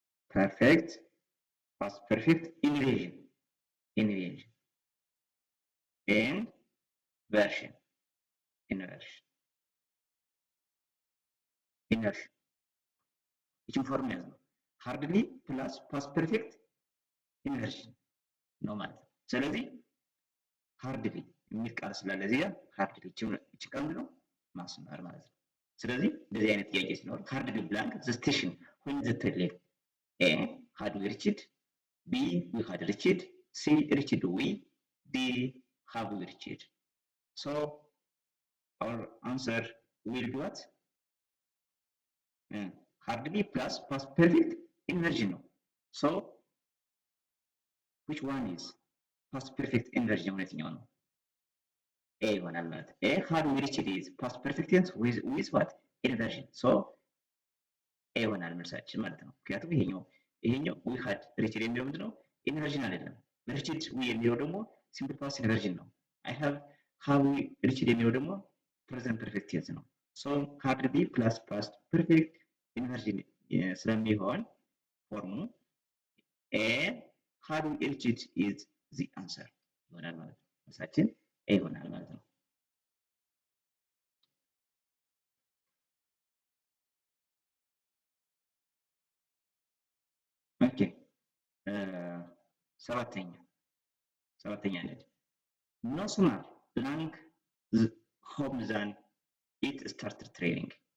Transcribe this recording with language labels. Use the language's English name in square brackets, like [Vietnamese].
[English] Perfect, past perfect, inversion, and version, inversion. [Amharic] ይችን ፎርም ያዝ ነው። ሃርድሊ ፕላስ ፓስት ፐርፌክት ኢንቨርሽን ነው ማለት ነው። ስለዚህ ሃርድሊ የሚል ቃል ስላለ እዚህ ጋር ሃርድሊ ይችን ቃል ነው ማስመር ማለት ነው። ስለዚህ እንደዚህ አይነት ጥያቄ ሲኖር ሃርድሊ ብላንክ ዘ ስቴሽን [English] when the train left. A. Had we reached? B. We had reached. C. Reached we? D. Have we reached? So our answer will be what? Hardly plus past perfect inversion [Amharic] ነው። [English] So which one is past perfect inversion [Amharic] የትኛው ነው? [English] A [Amharic] ይሆናል ማለት ነው። [English] A had we reached is past perfect tense with what? Inversion. So [Amharic] A ይሆናል መልሳችን ማለት ነው። ምክንያቱም ይሄኛው [English] we had reached [Amharic] የሚለው ምንድን ነው? ኢንቨርዥን አይደለም። [English] reached we [Amharic] የሚለው ደግሞ [English] simple past inversion [Amharic] ነው። [English] I have we reached [Amharic] የሚለው ደግሞ [English] present perfect tense [Amharic] ነው። [English] So hardly plus past perfect [Amharic] ኢንቨርዥን ስለሚሆን ፎርሙ ኤ [English] had we reached is the answer [Amharic] ይሆናል ማለት ነው። መልሳችን ኤ ይሆናል ማለት ነው። ኦኬ ሰባተኛ ነች። [English] No sooner blank home than it started training.